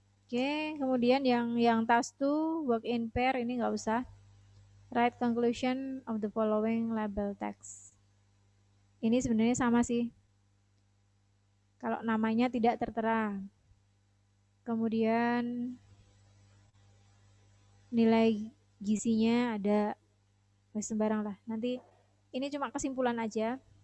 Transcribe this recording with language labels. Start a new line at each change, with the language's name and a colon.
Indonesian: Oke, kemudian yang
English: task 2 work in pair
Indonesian: ini nggak usah.
English: Write conclusion of the following label text.
Indonesian: Ini sebenarnya sama sih. Kalau namanya tidak tertera. Kemudian nilai gizinya ada sembarang lah. Nanti ini cuma kesimpulan aja.